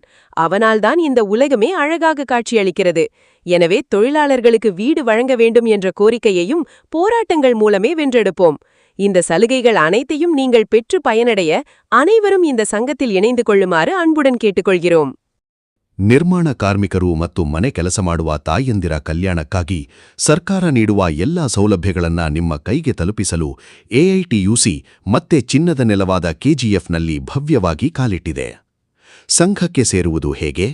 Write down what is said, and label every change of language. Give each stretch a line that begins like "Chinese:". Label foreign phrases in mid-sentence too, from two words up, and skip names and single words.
Tamil: அவனால்தான் இந்த உலகமே அழகாக காட்சியளிக்கிறது. எனவே தொழிலாளர்களுக்கு வீடு வழங்க வேண்டும் என்ற கோரிக்கையையும் போராட்டங்கள் மூலமே வென்றெடுப்போம். இந்த சலுகைகள் அனைத்தையும் நீங்கள் பெற்று பயனடைய அனைவரும் இந்த சங்கத்தில் இணைந்து கொள்ளுமாறு அன்புடன் கேட்டுக்கொள்கிறோம்.
Kannada: ನಿರ್ಮಾಣ ಕಾರ್ಮಿಕರು ಮತ್ತು ಮನೆ ಕೆಲಸ ಮಾಡುವ ತಾಯಂದಿರ ಕಲ್ಯಾಣಕ್ಕಾಗಿ ಸರ್ಕಾರ ನೀಡುವ ಎಲ್ಲಾ ಸೌಲಭ್ಯಗಳನ್ನ ನಿಮ್ಮ ಕೈಗೆ ತಲುಪಿಸಲು AITUC ಮತ್ತೆ ಚಿನ್ನದ ನೆಲವಾದ KGFನಲ್ಲಿ ಭವ್ಯವಾಗಿ ಕಾಲಿಟ್ಟಿದೆ. ಸಂಘಕ್ಕೆ ಸೇರುವುದು ಹೇಗೆ?